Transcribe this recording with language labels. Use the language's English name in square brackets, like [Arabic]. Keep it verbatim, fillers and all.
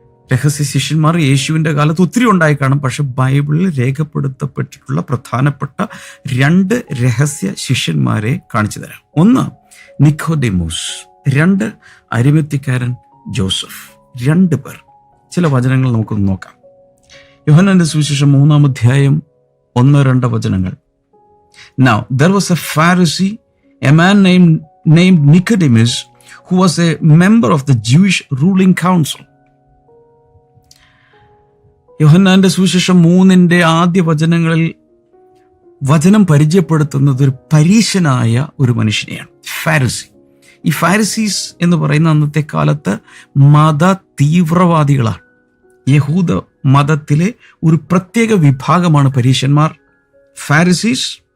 [Malayalam] രഹസ്യ ശിഷ്യന്മാർ യേശുവിൻ്റെ കാലത്ത് ഒത്തിരി ഉണ്ടായി കാണും, പക്ഷെ ബൈബിളിൽ രേഖപ്പെടുത്തപ്പെട്ടിട്ടുള്ള പ്രധാനപ്പെട്ട രണ്ട് രഹസ്യ ശിഷ്യന്മാരെ കാണിച്ചു തരാം. ഒന്ന് നിക്കോദെമോസ്, രണ്ട് അരിമത്തിക്കാരൻ ജോസഫ്. രണ്ട് പേർ. ചില വചനങ്ങൾ നമുക്കൊന്ന് നോക്കാം. യോഹന്നാന്റെ സുവിശേഷം മൂന്നാം അധ്യായം ഒന്നോ രണ്ടോ വചനങ്ങൾ. [English] Now there was a Pharisee, a man named named Nicodemus, who was a member of the Jewish ruling council. [Malayalam] യോഹന്നാന്റെ സുവിശേഷം മൂന്നിൻ്റെ ആദ്യ വചനങ്ങളിൽ വചനം പരിചയപ്പെടുത്തുന്നത് ഒരു പരീശനായ ഒരു മനുഷ്യനെയാണ്, ഫാരിസി. ഈ ഫാരിസീസ് എന്ന് പറയുന്ന അന്നത്തെ കാലത്ത് മത തീവ്രവാദികളാണ്. യഹൂദ മതത്തിലെ ഒരു പ്രത്യേക വിഭാഗമാണ് പരീശന്മാർ, ഫാരിസീസ്.